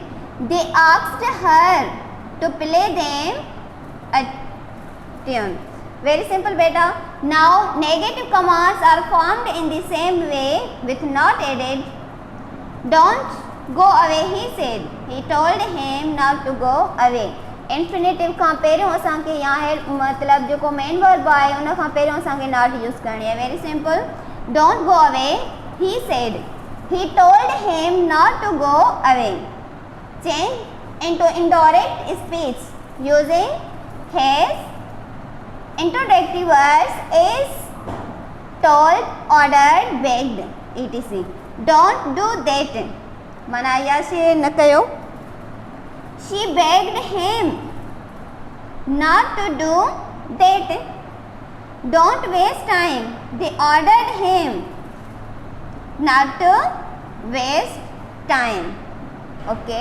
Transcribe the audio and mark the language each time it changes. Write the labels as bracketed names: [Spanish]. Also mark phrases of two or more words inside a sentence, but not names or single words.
[English] They asked her to play them a tune. Very simple beta. Now negative commands are formed in the same way with not added. Don't go away, he said. He told him not to go away. [Sindhi] Infinitive खां पहिरियों असांखे [Hindi] यहाँ है [Sindhi] मतलब जेको [English] main verb [Sindhi] आहे उन खां पहिरियों असांखे [English] not use [Sindhi] करणी आहे. [English] Very simple. Don't go away, he said. He told him not to go away. Change into indirect speech using his introductory words is told, ordered, begged, etc. Don't do that. [Sindhi] मना या से न कयो. [English] She begged him not to do that. Don't waste time. They ordered him not to waste time. Okay.